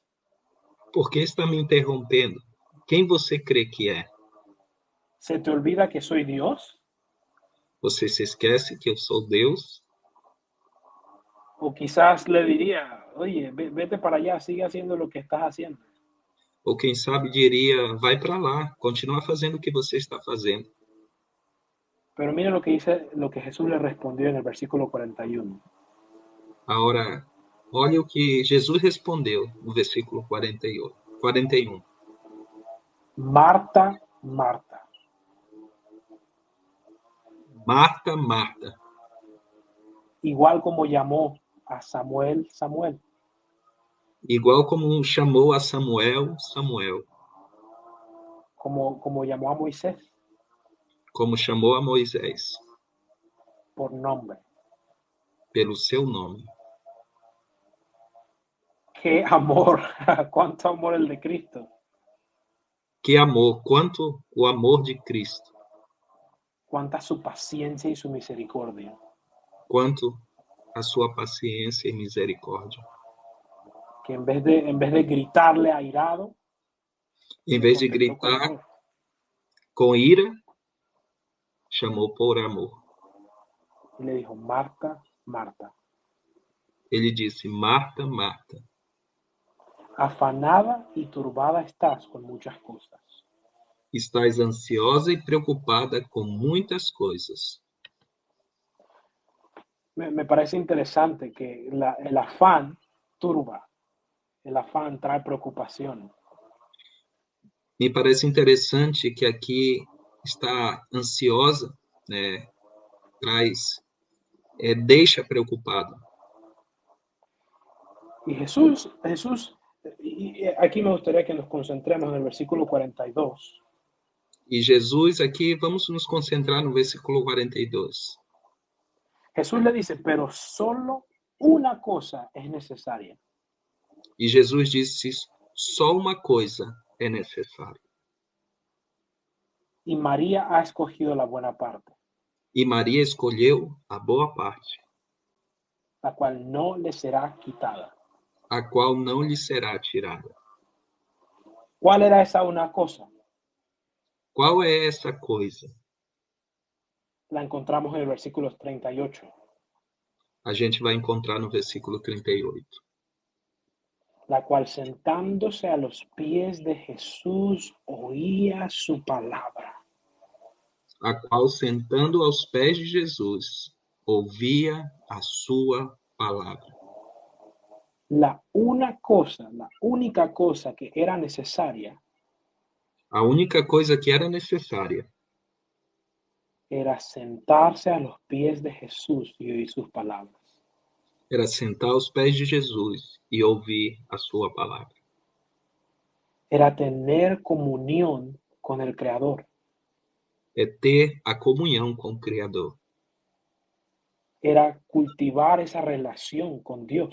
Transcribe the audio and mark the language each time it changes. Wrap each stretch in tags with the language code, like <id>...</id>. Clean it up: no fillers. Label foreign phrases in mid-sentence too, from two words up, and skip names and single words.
<pt>Por que está me interrompendo? Quem você crê que é?</pt> <es>¿Se te olvida que soy Dios?</es> <pt>Você se esquece que eu sou Deus?</pt> <es>O quizás le diría, oye, vete para allá, sigue haciendo lo que estás haciendo.</es> <pt>Ou quem sabe diria: vai para lá, continua fazendo o que você está fazendo.</pt> <es>Pero mire lo que dice, lo que Jesús le respondió en el versículo 41.</es> <pt>Agora, olha o que Jesus respondeu no versículo 41.</pt> <es>Marta, Marta.</es> <pt>Marta, Marta.</pt> <es>Igual como llamó a Samuel, Samuel.</es> <pt>Igual como chamou a Samuel, Samuel.</pt> <es>Como llamó a Moisés.</es> <pt>Como chamou a Moisés.</pt> <es>Por nombre.</es> <pt>Pelo seu nome.</pt> <es>Qué amor, cuánto amor el de Cristo.</es> <pt>Que amor, quanto o amor de Cristo.</pt> <es>Cuánta su paciencia y su misericordia.</es> <pt>Quanto a sua paciência e misericórdia.</pt> <es>Que en vez de gritarle airado,</es> <pt>em vez de gritar com ira, chamou por amor.</pt> <es>Y le dijo, Marta, Marta.</es> <pt>Ele disse: Marta, Marta.</pt> <es>Afanada y turbada estás con muchas cosas.</es> <pt>Estás ansiosa e preocupada com muitas coisas.</pt> <es>Me parece interesante que el afán turba, el afán trae preocupación.</es> <pt>Me parece interessante que aqui está ansiosa, né, deixa preocupado.</pt> <es>Y Jesús, y aquí me gustaría que nos concentremos en el versículo 42.</es> <pt>E Jesus, aqui vamos nos concentrar no versículo 42.</pt> <es>Jesús le dice, pero solo una cosa es necesaria.</es> <pt>E Jesus disse: só uma coisa é necessária.</pt> <es>Y María ha escogido la buena parte.</es> <pt>E Maria escolheu a boa parte,</pt> <es>la cual no le será quitada.</es> <pt>A qual não lhe será tirada.</pt> <es>¿Cuál era esa una cosa?</es> <pt>Qual é essa coisa?</pt> <es>La encontramos en el versículo 38.</es> <pt>A gente vai encontrar no versículo 38.</pt> <es>La cual sentándose a los pies de Jesús oía su palabra.</es> <pt>A qual sentando aos pés de Jesus ouvia a sua palavra.</pt> <es>La única cosa que era necesaria.</es> <pt>A única coisa que era necessária</pt> <es>era sentarse a los pies de Jesús y oír sus palabras.</es> <pt>Era sentar aos pés de Jesus e ouvir a sua palavra.</pt> <es>Era tener comunión con el Creador.</es> <pt>É ter a comunhão com o Criador.</pt> <es>Era cultivar esa relación con Dios.</es>